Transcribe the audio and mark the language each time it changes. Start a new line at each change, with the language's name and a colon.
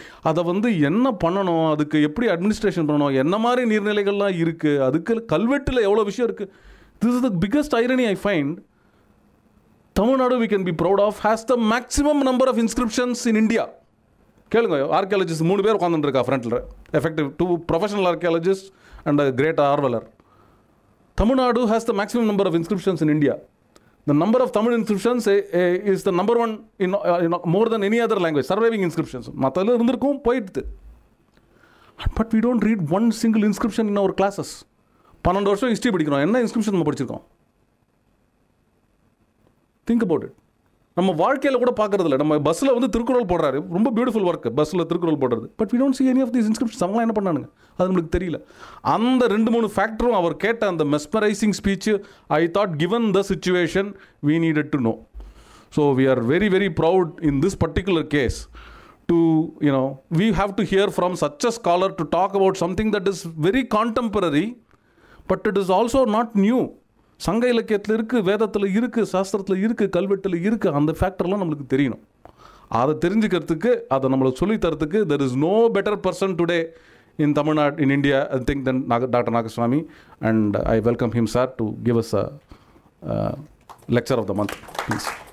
Tamil: அதை வந்து என்ன பண்ணணும், அதுக்கு எப்படி அட்மினிஸ்ட்ரேஷன் பண்ணணும், என்ன மாதிரி நீர்நிலைகள்லாம் இருக்குது, அதுக்கு கல்வெட்டில் எவ்வளோ விஷயம் இருக்குது.
English: This is the biggest irony I find. Tamil Nadu, we can be proud of, has the maximum number of inscriptions in India.
Tamil: கேளுங்க, ஆர்கியாலஜிஸ்ட் 3 பேர் உட்காந்துருக்கா ஃப்ரண்ட்டில், effective
English: 2 professional archaeologists and a great
Tamil: ஆர்வலர்.
English: Tamil Nadu has the maximum number of inscriptions in India. The number of Tamil inscriptions is the number 1 in more than any other language, surviving inscriptions.
Tamil: மற்றதில் இருந்திருக்கும், போயிடுது.
English: But we don't read one single inscription in our classes.
Tamil: 12 வருஷம் history படிக்கிறோம், என்ன inscription நம்ம படிச்சிருக்கோம்?
English: Think about it.
Tamil: நம்ம வாழ்க்கையில் கூட பார்க்கறது இல்லை. நம்ம பஸ்ஸில் வந்து திருக்குறள் போடுறாரு, ரொம்ப பியூட்டிஃபுல் ஒர்க் பஸ்ஸில் திருக்குறள் போடுறது.
English: But we don't see any of these inscriptions.
Tamil: அவங்களாம் என்ன பண்ணானுங்க அது நம்மளுக்கு தெரியல. அந்த 2-3 ஃபேக்டரும் அவர் கேட்ட அந்த mesmerising speech,
English: I thought given the situation we needed to know. So we are very, very proud in this particular case to, we have to hear from such a scholar to talk about something that is very contemporary, but it is also not new.
Tamil: சங்க இலக்கியத்தில் இருக்குது, வேதத்தில் இருக்குது, சாஸ்திரத்தில் இருக்குது, கல்வெட்டில் இருக்குது. அந்த ஃபேக்டர்லாம் நம்மளுக்கு தெரியணும். அதை தெரிஞ்சுக்கிறதுக்கு, அதை நம்மளுக்கு சொல்லித்தரத்துக்கு
English: there is no better person today in Tamil Nadu, in India, I think, than Dr. Nagaswamy, and I welcome him, sir, to give us a lecture of the month, please.